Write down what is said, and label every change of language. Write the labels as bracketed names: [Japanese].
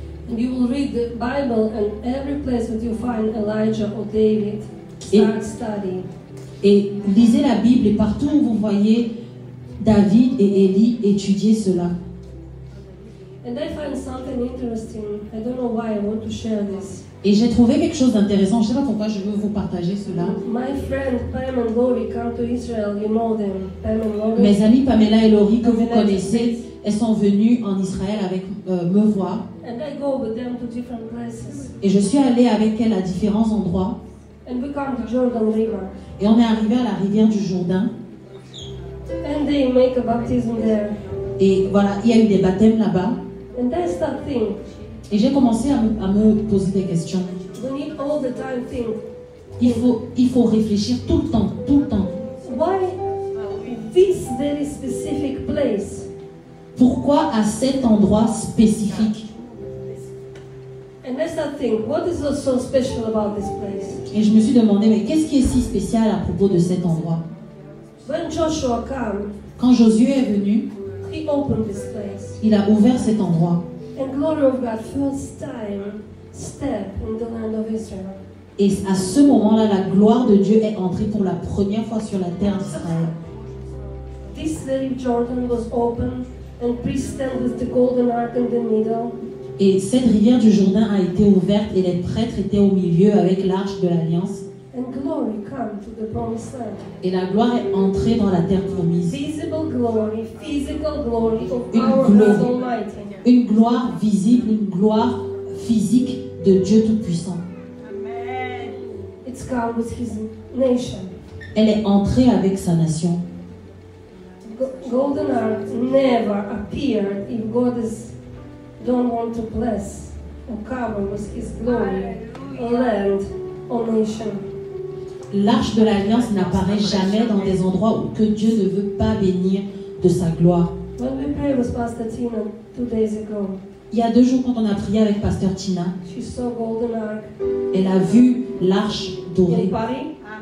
[English] And you will read the Bible, and every place that you find Elijah or David, start studying. [French] Et lisez la Bible et partout où vous voyez David et Élie, étudiez cela. [English] And I find something interesting. I don't know why I want to share this. [French] Et j'ai trouvé quelque chose d'intéressant. Je ne sais pas pourquoi je veux vous partager cela. [English] My friend Pam and Lori come to Israel. You know them. Pam and Lori. [French] Mes amis Pamela et Lori que vous connaissez, elles sont venues en Israël avec me voir. [English] And I go with them to different places. [French] Et je suis allée avec elles à différents endroits. [English] And we come to Jordan River. [French] Et on est arrivé à la rivière du Jourdain. [English] And they make a baptism there. [French] Et voilà, il y a eu des baptêmes là-bas. [English] And I start thinking. [French] Et j'ai commencé à me poser des questions. [English] We need all the time think. [French] Il faut réfléchir tout le temps. [English] Why this very specific place? [French] Pourquoi à cet endroit spécifique? [English] And I start thinking, what is so special about this place? [French] Et je me suis demandé, mais qu'est-ce qui est si spécial à propos de cet endroit? [English] When Joshua came, [French] quand Josué est venu, [English] he opened this place. [French] Il a ouvert cet endroit. [English] And glory of God first time step in the land of Israel. [French] Et à ce moment-là, la gloire de Dieu est entrée pour la première fois sur la terre d'Israël. [English] This very Jordan was open and priests stand with the golden ark in the middle. [French] Et cette rivière du Jourdain a été ouverte et les prêtres étaient au milieu avec l'arche de l'Alliance. [English] And glory come to the promised land. [French] Et la gloire est entrée dans la terre promise. [English] Visible glory, physical glory of our God Almighty. [French] Une gloire visible, une gloire physique de Dieu Tout-Puissant. [English] It's come with His nation. [French] Elle est entrée avec sa nation. [English] Golden ark never appeared if God don't want to bless or cover with His glory a land or nation. [French] L'arche de l'Alliance n'apparaît jamais dans des endroits où que Dieu ne veut pas bénir de sa gloire. [English] When we prayed with Pastor Tina 2 days ago, [French] il y a 2 jours, quand on a prié avec Pasteur Tina, [English] she saw golden ark. [French] Elle a vu l'arche dorée [English] In Paris,